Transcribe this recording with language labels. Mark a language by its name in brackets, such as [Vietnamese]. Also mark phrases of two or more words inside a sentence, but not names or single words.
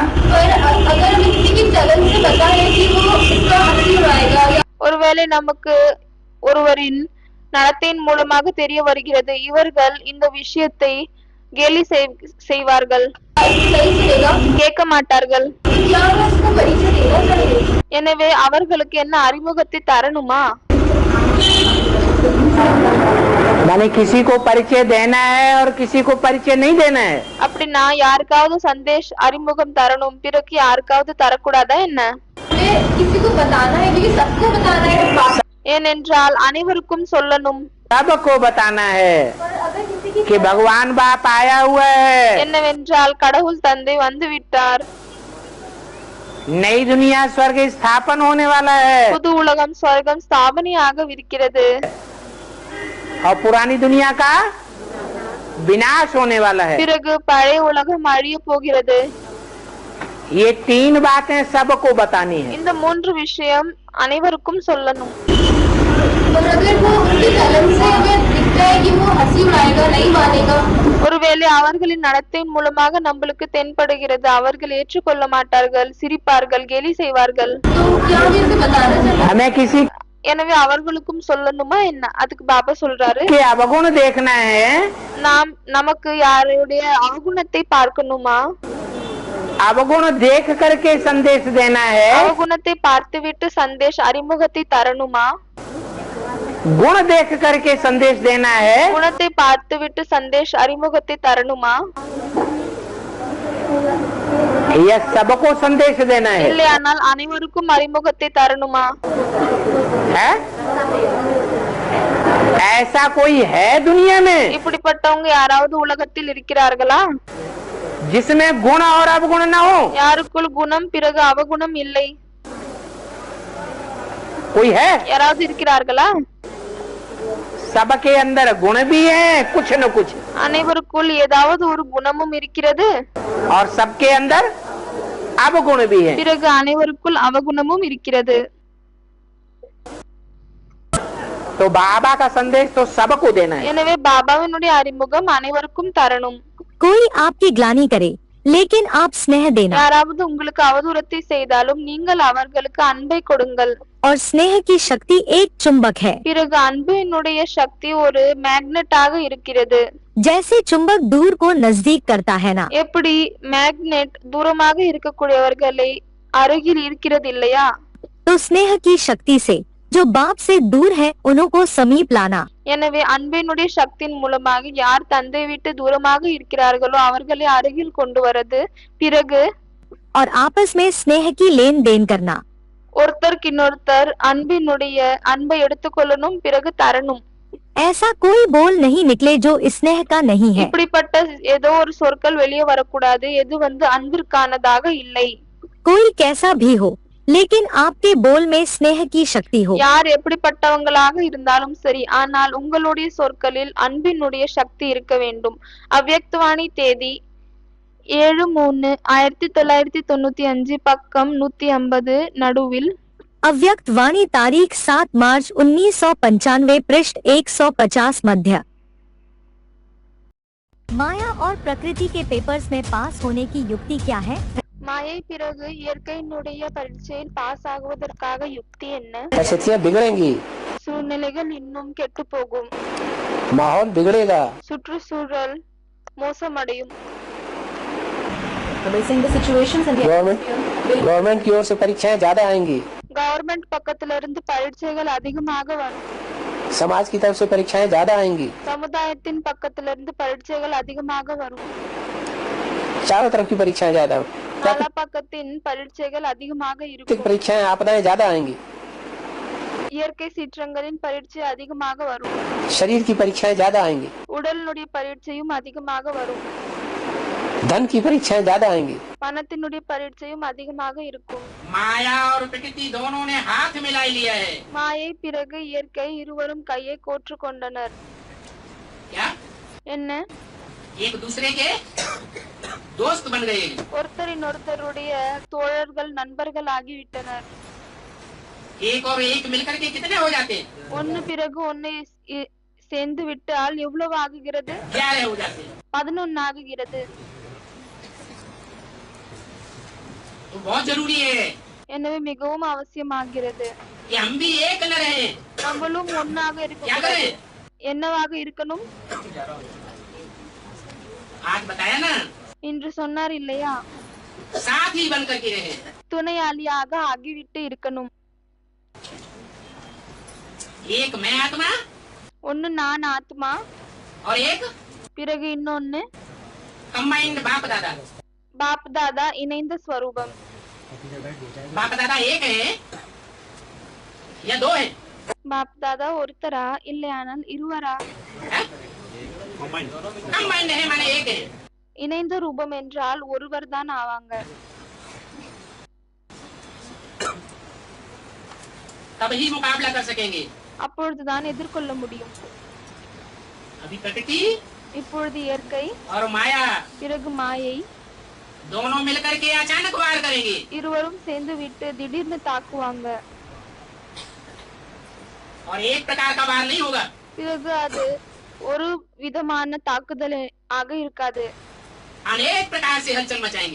[Tamil] ஒருவேளை நமக்கு ஒருவரின் நடத்தையின் மூலமாக தெரிய வருகிறது, இவர்கள் இந்த விஷயத்தை கேலி செய்வார்கள், கேட்க மாட்டார்கள். எனவே அவர்களுக்கு என்ன அறிமுகத்தை தரணுமா? [Hindi] माने किसी को परिचय देना है और किसी को परिचय नहीं देना है। [Tamil] அப்படின்னா யாருக்காவது சந்தேஷ் அறிமுகம் தரணும், பிறகு யாருக்காவது தரக்கூடாதா என்ன? ஏனென்றால் அனைவருக்கும் சொல்லணும், [Hindi] सबको बताना है कि भगवान बाप आया हुआ है। [Tamil] என்னவென்றால் கடவுள் தந்தை வந்து விட்டார், [Hindi] नई दुनिया स्वर्ग स्थापन होने वाला है [Tamil] புது உலகம் ஸ்வர்க்கம் ஸ்தாபனையாக இருக்கிறது, [Hindi] और पुरानी दुनिया का विनाश होने वाला है। [Tamil] பிறகு பழைய உலகம் அழிய போகிறது. [Hindi] ये तीन बातें सबको बतानी है। [Tamil] இந்த மூன்று விஷயம் அனைவருக்கும் சொல்லணும். ஒருவேளை அவர்களின் நடத்தையின் மூலமாக நம்மளுக்கு தென்படுகிறது, அவர்கள் ஏற்றுக்கொள்ள மாட்டார்கள், சிரிப்பார்கள், கேலி செய்வார்கள். [Hindi] हमें किसी [Tamil] எனவே அவர்களுக்கும் சொல்லணுமா என்ன? அதுக்கு பாபா சொல்றாரு, [Hindi] के अवगुण देखना है, [Tamil] நமக்கு யாருடைய அவகுணத்தை பார்க்கணுமா? [Hindi] अवगुण देख करके संदेश देना है, [Tamil] அவகுணத்தை பார்த்துவிட்டு சந்தேஷ் அறிமுகத்தை தரணுமா? [Hindi] गुण देख करके संदेश देना है, [Tamil] குணத்தை பார்த்துவிட்டு சந்தேஷ் அறிமுகத்தை தரணுமா? [Hindi] यह सबको संदेश देना है। [Tamil] இல்லையானால் அனைவருக்கும் அறிமுகத்தை தரணுமா? [Hindi] है? ऐसा कोई है दुनिया में [Tamil] இப்படிப்பட்டவங்க யாராவது உலகத்தில் இருக்கிறார்களா? [Hindi] जिसमें गुण और अवगुण न हो? [Tamil] யாருக்குள் குணம் பிறகு அவகுணம் இல்லை? [Hindi] कोई है? [Tamil] யாராவது இருக்கிறார்களா? [Hindi] सबके अंदर गुण भी है कुछ न कुछ, [Tamil] அனைவருக்குள் ஏதாவது ஒரு குணமும் இருக்கிறது, [Hindi] और सबके अंदर अवगुण भी है। [Tamil] பிறகு அனைவருக்குள் அவகுணமும் இருக்கிறது. [Hindi] तो बाबा का संदेश तो सबको देना है। [Tamil] எனவே பாபாவினுடைய அறிமுகம் அனைவருக்கும் தரணும். [Hindi] कोई आपकी ग्लानि करे लेकिन आप स्नेह देना [Tamil] யாராவது உங்களுக்கு அவதூறத்தை செய்தாலும் நீங்கள் அவர்களுக்கு அன்பை கொடுங்கள். [Hindi] और स्नेह की शक्ति एक चुंबक है। [Tamil] பிறகு அன்பினுடைய சக்தி ஒரு மேக்னெட்டாக இருக்கிறது. [Hindi] जैसे चुंबक दूर को नजदीक करता है ना, [Tamil] எப்படி மேக்னெட் தூரமாக இருக்கக்கூடியவர்களை அருகில் இருக்கிறது இல்லையா? [Hindi] तो स्नेह की शक्ति से जो बाप से दूर है उनको समीप लाना। [Tamil] எனவே அன்பினுடைய சக்தியின் மூலமாக யார் தந்தை விட்டு தூரமாக இருக்கிறார்களோ அவர்களை அருகில் கொண்டு வரது. பிறகு [Hindi] और आपस में स्नेह की लेन देन करना। [Tamil] ஒருத்தருக்கு இன்னொருத்தர் அன்பை எடுத்துக்கொள்ளணும், பிறகு தரணும். [Hindi] ऐसा कोई बोल नहीं निकले जो स्नेह का नहीं है। [Tamil] இப்படிப்பட்ட ஏதோ ஒரு சொற்கள் வெளியே வரக்கூடாது, எது அன்பிற்கானதாக இல்லை. [Hindi] कोई कैसा भी हो, लेकिन आपके बोल में स्नेह की शक्ति हो। [Tamil] யார் எப்படிப்பட்டவங்களாக இருந்தாலும் சரி, ஆனால் உங்களுடைய சொற்களில் அன்பினுடைய சக்தி இருக்க வேண்டும். அவ்யக்தவாணி தேதி 7/3/1995 பக்கம் 150 நடுவில். [Hindi] अव्यक्त वाणी तारीख 7 मार्च 1995 पृष्ठ 150 मध्य। माया और प्रकृति के पेपर्स में पास होने की युक्ति क्या है? [Tamil] மாயை பிறகு இயற்கையினுடைய பரீட்சையில் பாஸ் ஆகுவதற்காக யுக்தி என்ன? [Hindi] परिस्थितियां बिगड़ेंगी, [Tamil] சூழ்நிலைகள் இன்னும் கெட்டு போகும், [Hindi] माहौल बिगड़ेगा, [Tamil] சுற்றுச்சூழல் மோசமடையும். [Hindi] गवर्नमेंट की ओर से परीक्षाएं ज्यादा आएंगी, [Tamil] கவர்மெண்ட் பக்கத்துல இருந்து பரீட்சைகள் அதிகமாக வரும். [Hindi] समाज की तरफ से परीक्षाएं ज्यादा आएंगी, [Tamil] சமுதாயத்தின் பக்கத்துல இருந்து பரீட்சைகள் அதிகமாக வரும். [Hindi] चारों तरफ की परीक्षाएं ज्यादा, [Tamil] பல பக்கத்தின் பரீட்சைகள் அதிகமாக இருக்கும். [Hindi] परीक्षाएं आपदाएं ज्यादा आएंगी, [Tamil] இயற்கை சீற்றங்களின் பரீட்சை அதிகமாக வரும். [Hindi] शरीर की परीक्षाएं ज्यादा आएंगी, [Tamil] உடலினுடைய பரீட்சையும் அதிகமாக வரும். [Hindi] धन की परीक्षाएं ज्यादा आएंगी, [Tamil] பணத்தினுடைய பரீட்சையும் அதிகமாக இருக்கும். [Hindi] माया और प्रकृति दोनों ने हाथ मिला लिया है। [Tamil] மாயை பிறகு இயற்கை இருவரும் கையை கோற்று கொண்டனர். [Hindi] क्या? [Tamil] என்ன? [Hindi] एक दूसरे के दोस्त बन गए। [Tamil] ஒருத்தரின் ஒருத்தருடைய தோழர்கள் நண்பர்கள் ஆகிவிட்டனர். [Hindi] एक और एक मिलकर के कितने हो जाते? [Tamil] ஒன்னு பிறகு ஒன்னு சேர்ந்து விட்டால் எவ்வளவு ஆகுகிறது? [Hindi] 11 हो जाते। [Tamil] 11 ஆகுகிறது. [Hindi] तो बहुत जरूरी है [Tamil] எனவே மிகவும் அவசியமாகிறது. [Hindi] कि हम भी एक न रहे। [Tamil] நம்மளும் ஒன்னாக [Hindi] क्या [Tamil] இருக்கக்கூடாது. [Hindi] करें? [Tamil] என்னவாக இருக்கணும்? [Hindi] आज बताया ना, [Tamil] இன்று சொன்னார் இல்லையா, [Hindi] साथ ही बन करके रहे। [Tamil] துணையாளியாக ஆகிவிட்டு இருக்கணும். [Hindi] एक मैं आत्मा [Tamil] ஒன்னு நான் ஆத்மா, [Hindi] और एक [Tamil] பிறகு இன்னொன்னு [Hindi] कंबाइंड बाप दादा। [Tamil] பாப் தாதா இணைந்த ஸ்வரூபம். [Hindi] बाप दादा एक है या दो है? [Tamil] பாப் தாதா ஒருத்தரா இல்லையானால் இருவரா? [Hindi] कंबाइंड है माने एक है। [Tamil] இணைந்த ரூபம் என்றால் ஒருவர் தான் ஆவாங்க. [Hindi] तब ही मुकाबला कर सकेंगे। [Tamil] அப்பொழுதுதான் எதிர்கொள்ள முடியும். [Hindi] अभी प्रकृति [Tamil] இப்பொழுது இயற்கை [Hindi] और माया [Tamil] பிறகு மாயை [Hindi] दोनों मिलकर के अचानक वार करेंगे। [Tamil] இருவரும் சேர்ந்து விட்டு திடீர்னு தாக்குவாங்க. [Hindi] और एक प्रकार का वार नहीं होगा, [Tamil] பிறகு அது ஒரு விதமான தாக்குதல் ஆக இருக்காது. [Hindi] अनेक प्रकार से हलचल मचाएंगे।